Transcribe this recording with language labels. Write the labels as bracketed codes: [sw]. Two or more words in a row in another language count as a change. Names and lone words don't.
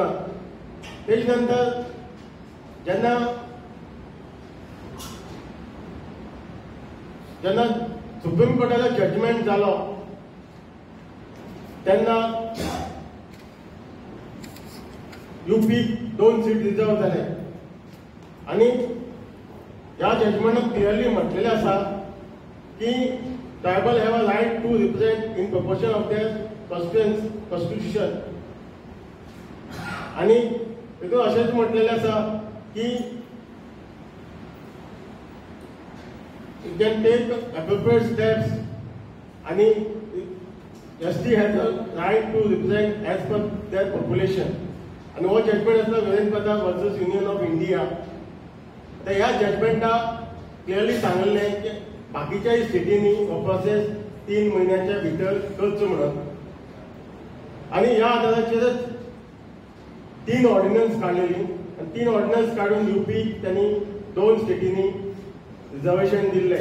[kok] तेजे नंतर जेन्ना सुप्रीम कोर्टाचो जजमेंट जालो तेन्ना यूपी 2 सीट रिजर्व जाले आनी ह्या जजमेंटान क्लियरली म्हटलेलें आसा की [en] tribal have a right to represent in proportion of their constitution. [kok] आनी तितून अशेंच म्हटलेलें आसा की [en] you can take appropriate steps and ST has a right to represent as per their population. And what judgment is the Vedanpada versus Union of India. [kok] तर ह्या जजमेंटा क्लियरली सांगलें की बाकीच्या स्टेटींनी हो प्रोसेस 3 महिन्याच्या भितर करचो म्हणून. आनी ह्या आधाराचेरच 3 ऑर्डिनन्स काडलेली आनी 3 ऑर्डिनन्स काडून यूपी त्यांनी 2 स्टेटींनी रिजर्वेशन दिल्लें.